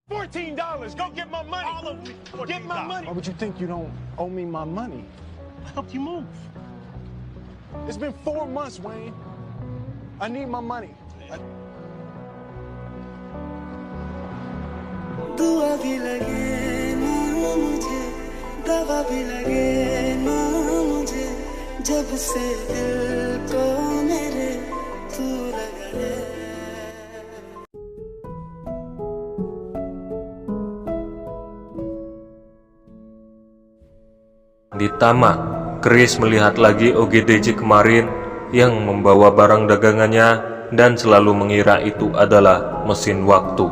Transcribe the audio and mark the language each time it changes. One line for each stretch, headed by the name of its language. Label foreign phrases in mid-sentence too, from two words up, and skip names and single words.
English: $14. Go get my money. All of me. Get my money. Why would you think you don't owe me my money? I helped you move. It's been 4 months, Wayne. I need my money.
Hindi: दुआ भी लगे ना मुझे, दवा भी लगे ना मुझे, जब से दिल को मेरे तू लगा है.
Indonesian: Di taman, Chris melihat lagi OGDJ kemarin yang membawa barang dagangannya dan selalu mengira itu adalah mesin waktu.